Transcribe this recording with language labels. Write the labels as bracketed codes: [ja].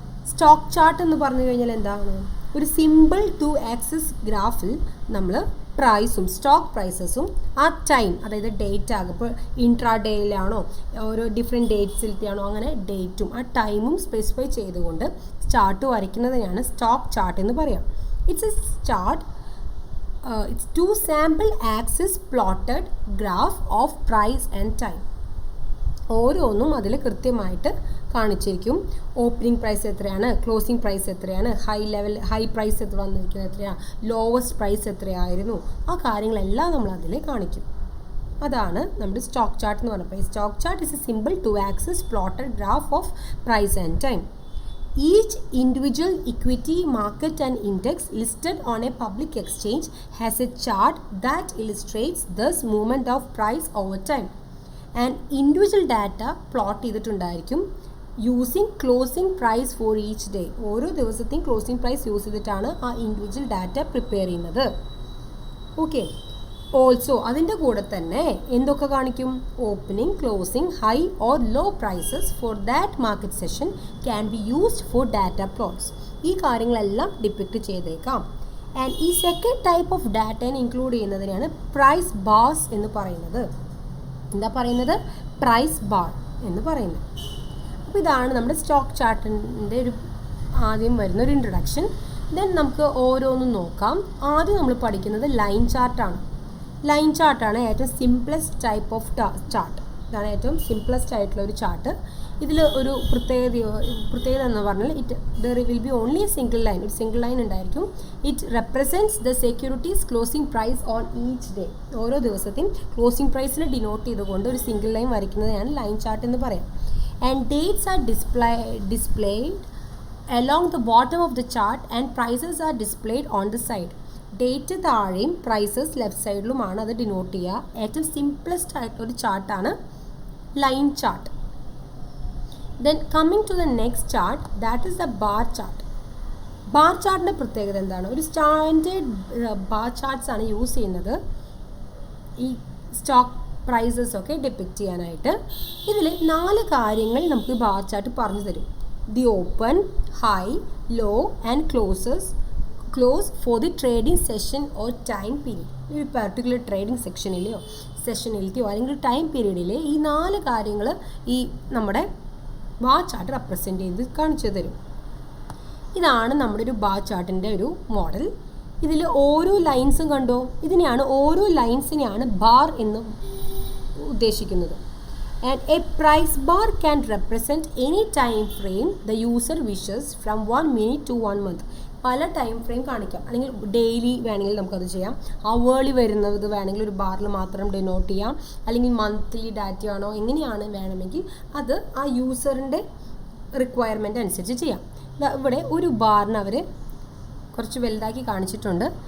[ml] Stock chart എന്ന് പറഞ്ഞു കഴിഞ്ഞാൽ എന്താണ്? ഒരു സിമ്പിൾ 2 ആക്സിസ് ഗ്രാഫിൽ നമ്മൾ പ്രൈസും സ്റ്റോക്ക് പ്രൈസസും ആ ടൈം, അതായത് ഡേറ്റ് ആകും, ഇപ്പോൾ ഇൻട്രാ ഡേയിലാണോ ഓരോ ഡിഫറെൻറ്റ് ഡേറ്റ്സിലത്തെയാണോ അങ്ങനെ ഡേറ്റും ആ ടൈമും സ്പെസിഫൈ ചെയ്തുകൊണ്ട് ചാർട്ട് വരയ്ക്കുന്നതിനാണ് സ്റ്റോക്ക് ചാർട്ട് എന്ന് പറയാം. [en] It's a chart. It's 2 sample axis plotted graph of price and time. [ml] ഓരോന്നും അതിൽ കൃത്യമായിട്ട് കാണിച്ചിരിക്കും. ഓപ്പണിംഗ് പ്രൈസ് എത്രയാണ്, ക്ലോസിംഗ് പ്രൈസ് എത്രയാണ്, ഹൈ പ്രൈസ് എത്ര വന്നിരിക്കുന്നത് എത്രയാണ്, ലോവസ്റ്റ് പ്രൈസ് എത്രയായിരുന്നു, ആ കാര്യങ്ങളെല്ലാം നമ്മൾ അതിൽ കാണിക്കും. അതാണ് നമ്മുടെ സ്റ്റോക്ക് ചാർട്ട് എന്ന് പറയുന്നത്. [en] Stock chart is a simple 2 axis plotted graph of price and time. Each individual equity market and index listed on a public exchange has a chart that illustrates this movement of price over time. And individual data plot [ml] ചെയ്തിട്ടുണ്ടായിരിക്കും [en] using closing price for each day. [ml] ഓരോ ദിവസത്തെയും closing price use ചെയ്തിട്ടാണ് ആ individual data prepare ചെയ്യുന്നത്. Okay, also അതിൻ്റെ കൂടെ തന്നെ എന്തൊക്കെ കാണിക്കും? [en] Opening, closing, high or low prices for that market session can be used for data plots. [ml] ഈ കാര്യങ്ങളെല്ലാം ഡിപ്പിക്റ്റ് ചെയ്തേക്കാം. ആൻഡ് ഈ സെക്കൻഡ് ടൈപ്പ് ഓഫ് ഡാറ്റയെ ഇൻക്ലൂഡ് ചെയ്യുന്നതിനാണ് പ്രൈസ് ബാർസ് എന്ന് പറയുന്നത്. എന്താ പറയുന്നത്? പ്രൈസ് ബാർ എന്ന് പറയുന്നത്. അപ്പോൾ ഇതാണ് നമ്മുടെ സ്റ്റോക്ക് ചാർട്ടിൻ്റെ ഒരു ആദ്യം വരുന്ന ഒരു ഇൻട്രൊഡക്ഷൻ. ദെൻ നമുക്ക് ഓരോന്നും നോക്കാം. ആദ്യം നമ്മൾ പഠിക്കുന്നത് ലൈൻ ചാർട്ടാണ്. ലൈൻ ചാർട്ടാണ് ഏറ്റവും സിംപ്ലസ്റ്റ് ടൈപ്പ് ഓഫ് ചാർട്ട്. ഇതാണ് ഏറ്റവും സിംപ്ലസ്റ്റ് ആയിട്ടുള്ള ഒരു ചാർട്ട്. ഇതിൽ ഒരു പ്രത്യേകത എന്ന് പറഞ്ഞാൽ [en] There will be only a single line. [ml] ഒരു സിംഗിൾ ലൈൻ ഉണ്ടായിരിക്കും. [en] It represents the securities closing price on each day. [ml] ഓരോ ദിവസത്തെയും ക്ലോസിംഗ് പ്രൈസിനെ ഡിനോട്ട് ചെയ്തുകൊണ്ട് ഒരു സിംഗിൾ ലൈൻ വരയ്ക്കുന്നതാണ് ലൈൻ ചാർട്ട് എന്ന് പറയാം. [en] And dates are displayed along the bottom of the chart and prices are displayed on the side. [ml] Date താഴെയും prices left സൈഡിലുമാണ് അത് denote ചെയ്യുക. ഏറ്റവും സിംപ്ലസ്റ്റ് ആയിട്ടൊരു ചാർട്ടാണ് line chart. [en] Then coming to the next chart, that is the bar chart. [ml] Bar ചാർട്ടിൻ്റെ പ്രത്യേകത എന്താണ്? ഒരു standard bar charts ആണ് use ചെയ്യുന്നത് ഈ സ്റ്റോക്ക് പ്രൈസസ് ഒക്കെ ഡിപ്പിക്റ്റ് ചെയ്യാനായിട്ട്. ഇതിൽ 4 കാര്യങ്ങൾ നമുക്ക് ബാർ ചാർട്ട് പറഞ്ഞു തരും. [en] The open, high, low and close for the trading session or time period. [ml] ഒരു പർട്ടിക്കുലർ ട്രേഡിംഗ് സെഷനിലത്തെയോ അല്ലെങ്കിൽ ടൈം പീരീഡിലെ ഈ 4 കാര്യങ്ങൾ ഈ നമ്മുടെ ബാർ ചാർട്ട് റെപ്രസെൻറ്റ് ചെയ്ത് കാണിച്ചു തരും. ഇതാണ് നമ്മുടെ ഒരു ബാർ ചാർട്ടിൻ്റെ ഒരു മോഡൽ. ഇതിൽ ഓരോ ലൈൻസും കണ്ടോ? ഇതിനെയാണ് ഓരോ ലൈൻസിനെയാണ് ബാർ എന്ന് ഉദ്ദേശിക്കുന്നത്. [en] And a price bar can represent any time frame the user wishes from 1 minute to 1 month. [ml] പല ടൈം ഫ്രെയിം കാണിക്കാം. അല്ലെങ്കിൽ ഡെയിലി വേണമെങ്കിൽ നമുക്കത് ചെയ്യാം. അവേർലി വരുന്നത് വേണമെങ്കിൽ ഒരു ബാറിൽ മാത്രം ഡിനോട്ട് ചെയ്യാം. അല്ലെങ്കിൽ മന്ത്ലി ഡാറ്റയാണോ എങ്ങനെയാണ് വേണമെങ്കിൽ അത് ആ യൂസറിൻ്റെ റിക്വയർമെൻറ്റ് അനുസരിച്ച് ചെയ്യാം. ഇവിടെ ഒരു ബാറിന് അവർ കുറച്ച് വലുതാക്കി കാണിച്ചിട്ടുണ്ട്.